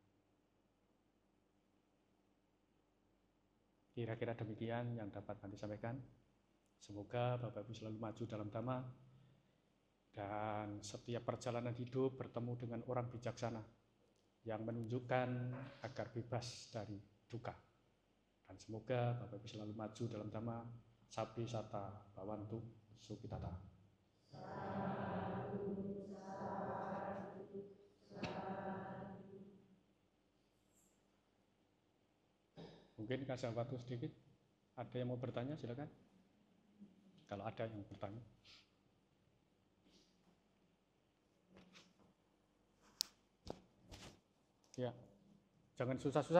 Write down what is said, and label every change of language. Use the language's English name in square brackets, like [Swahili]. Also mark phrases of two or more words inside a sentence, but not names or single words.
[Indonesian] Kira-kira demikian yang dapat kami sampaikan. Semoga Bapak Ibu selalu maju dalam dhamma dan setiap perjalanan hidup bertemu dengan orang bijaksana yang menunjukkan agar bebas dari duka. Dan semoga Bapak Ibu selalu maju dalam dhamma. [Pali] Sabi sata bawantu sukitata. [Indonesian] Mungkin kasih waktu sedikit. Ada yang mau bertanya, silakan. Kalau ada yang bertanya. Ya, jangan susah-susah.